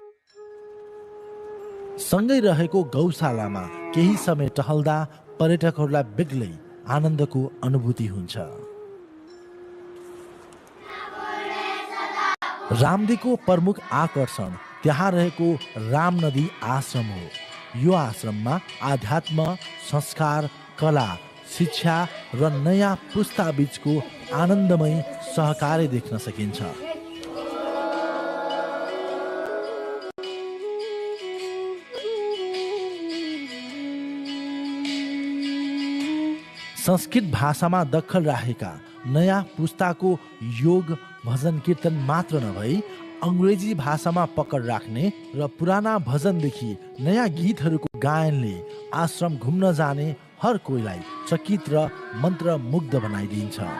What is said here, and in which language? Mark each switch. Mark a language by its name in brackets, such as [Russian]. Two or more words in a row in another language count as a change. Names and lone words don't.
[Nepali] सँगै रहेको गौशालामा केही समय टहल्दा पर्यटकहरूलाई बेग्लै आनन्दको अनुभूति हुन्छ। रामदीको प्रमुख आकर्षण त्यहाँ रहेको राम नदी आश्रम हो। यो आश्रममा आध्यात्म, संस्कार, कला, शिक्षा र नयाँ पुस्ता बीचको आनन्दमय सहकार्य देख्न सकिन्छ। संस्कृत भाषामा दखल राखेका नयाँ पुस्ताको योग भजन कीर्तन मात्र नभई अंग्रेजी भाषामा पकड राख्ने र पुराना भजनदेखि नयाँ गीतहरूको गायनले आश्रम घुम्न जाने हर कोहीलाई चकित र मन्त्रमुग्ध बनाइदिन्छ।